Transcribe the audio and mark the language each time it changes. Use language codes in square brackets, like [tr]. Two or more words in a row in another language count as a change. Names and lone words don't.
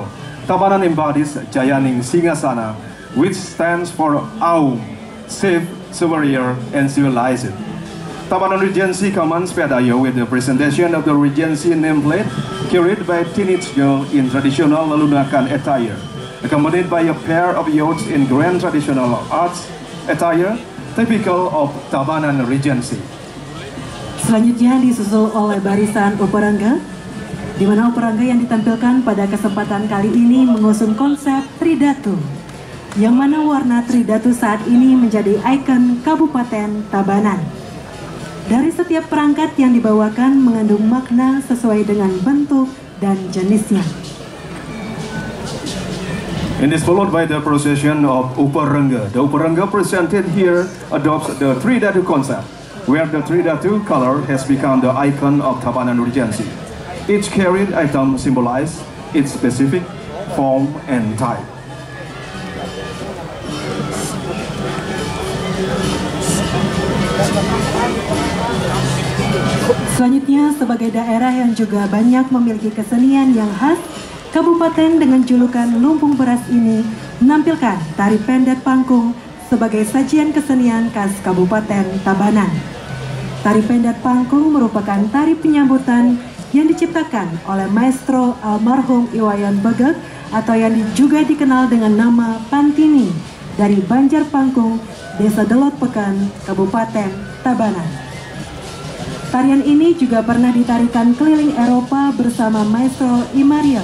[en] Tabanan embodies Jayaning Singasana, which stands for Aum, safe, superior, and civilized. Tabanan Regency commands Pet Air with the presentation of the Regency nameplate carried by a teenage girl in traditional Lalunakan attire, accompanied by a pair of youths in grand traditional arts attire, typical of Tabanan Regency. [id] Selanjutnya disusul oleh barisan Uperangga, di mana Uperangga yang ditampilkan pada kesempatan kali ini mengusung konsep Tridatu, yang mana warna Tridatu saat ini menjadi ikon Kabupaten Tabanan. Dari setiap perangkat yang dibawakan mengandung makna sesuai dengan bentuk dan jenisnya. [en] And is followed by the procession of Uperangga. The Uperangga presented here adopts the Tridatu concept, where the Tridatu color has become the icon of Tabanan Regency. Each carried item symbolizes its specific form and type. [id] Selanjutnya, sebagai daerah yang juga banyak memiliki kesenian yang khas, kabupaten dengan julukan Lumbung Beras ini menampilkan tari pendet pangkung sebagai sajian kesenian khas Kabupaten Tabanan. Tari pendet pangkung merupakan tari penyambutan yang diciptakan oleh maestro almarhum Iwayan Begeg atau yang juga dikenal dengan nama Pantini dari Banjar Pangkung, Desa Delot Pekan, Kabupaten Tabanan. Tarian ini juga pernah ditarikan keliling Eropa bersama Maestro Imaria.